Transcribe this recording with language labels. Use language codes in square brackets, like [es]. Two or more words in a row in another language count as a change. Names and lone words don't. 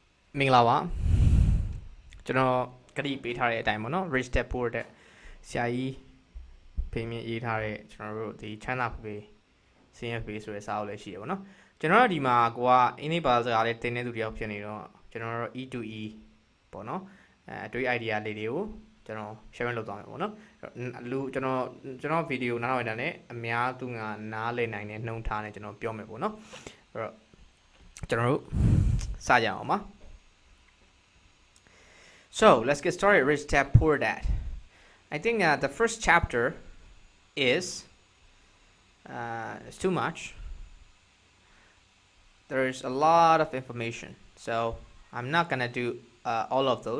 [my] မင်္ဂလာပါကျွန်တော်ဂရိပေးထားတဲ့အတိုင်းပေါ့နော် rich dad poor dad ဆရာကြီးဖေးမြင့်ရေးထားတဲ့ကျွန်တော် တို့ဒီချမ်းသာဖေးဆင်းရဲဖေးဆိုတဲ့စာအုပ်လေးရှိတယ်ပေါ့နော်ကျွန်တော်တို့ဒီမှာကိုကအင်္ဂလိပ်ဘာသာစကားလေးတင်တဲ့သူတယောက်ဖြစ်နေတော့ကျွန်တော်တို့ [en] E to E [my] ပေါ့နော်အတွေး idea လေးတွေကိုကျွန်တော် sharing လုပ်သွားမယ်ပေါ့နော်လူကျွန်တော်ဗီဒီယိုနားထောင်နေတာနဲ့အများသူကနားလည်နိုင်တဲ့နှုံထားနဲ့ကျွန်တော်ပြောမယ်ပေါ့နော်အဲ့တော့ကျွန်တော်တို့စကြအောင်ပါ [en] So let's get started. Rich Dad Poor Dad. I think the first chapter is it's too much. There's a lot of information, so I'm not gonna do all of those.